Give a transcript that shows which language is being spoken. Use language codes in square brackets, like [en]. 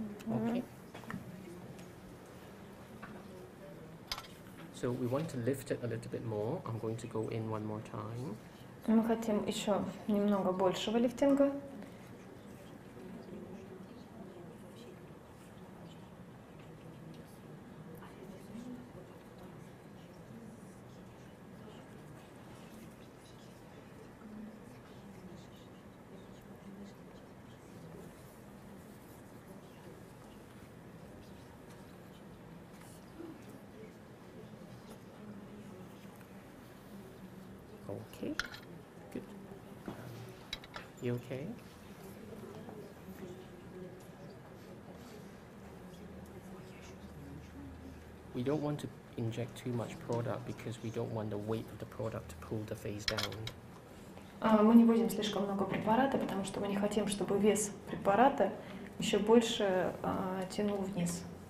[en] Okay. So we want to lift it a little bit more. I'm going to go in one more time. [ru] Мы хотим еще немного большего лифтинга. [en] Okay. Good. You okay? We don't want to inject too much product because we don't want the weight of the product to pull the face down. [ru] Мы не будем слишком много препарата, потому что мы не хотим, чтобы вес препарата еще больше тянул вниз.